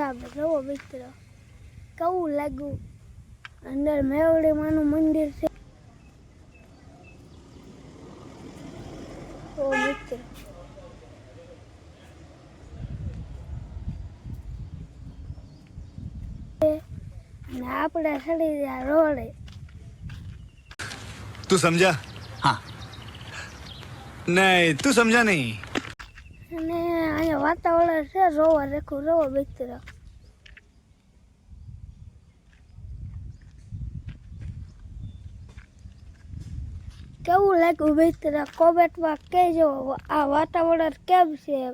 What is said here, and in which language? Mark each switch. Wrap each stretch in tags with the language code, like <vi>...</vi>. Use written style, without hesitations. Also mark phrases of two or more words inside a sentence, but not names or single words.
<gu>આપણે જોવો મિત્ર કેવું લાગ્યું. અંદર મેવડી માનું મંદિર છે. ઓ મિત્ર અને આપણે ચડી ગયા રોડે.</gu> <hi>तू समझा? हाँ नहीं तू समझा नहीं.</hi> <gu>અને અહીંયા વાતાવરણ છે રોવા દેખું રોવો મિત્ર. કેવું લાગ્યું મિત્ર કોમેન્ટમાં કહેજો આ વાતાવરણ કેમ છે.</gu>